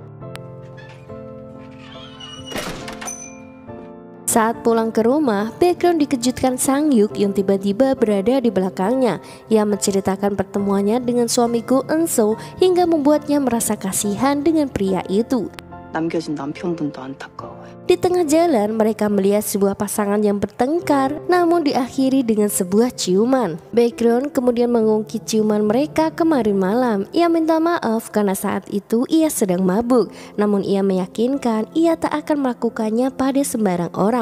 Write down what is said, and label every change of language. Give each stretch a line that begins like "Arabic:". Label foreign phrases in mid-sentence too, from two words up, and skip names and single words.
Indonesian: Saat pulang ke rumah, Baekhyun dikejutkan Sang-hyuk yang tiba-tiba berada di belakangnya. Ia menceritakan pertemuannya dengan suami Go Eun-soo hingga membuatnya merasa kasihan dengan pria itu.
Korean: 남겨진 남편분도 안타까워요.
Indonesian: Di tengah jalan, mereka melihat sebuah pasangan yang bertengkar, namun diakhiri dengan sebuah ciuman. Baekhyun kemudian mengungkit ciuman mereka kemarin malam. Ia minta maaf karena saat itu ia sedang mabuk, namun ia meyakinkan ia tak akan melakukannya pada sembarang orang.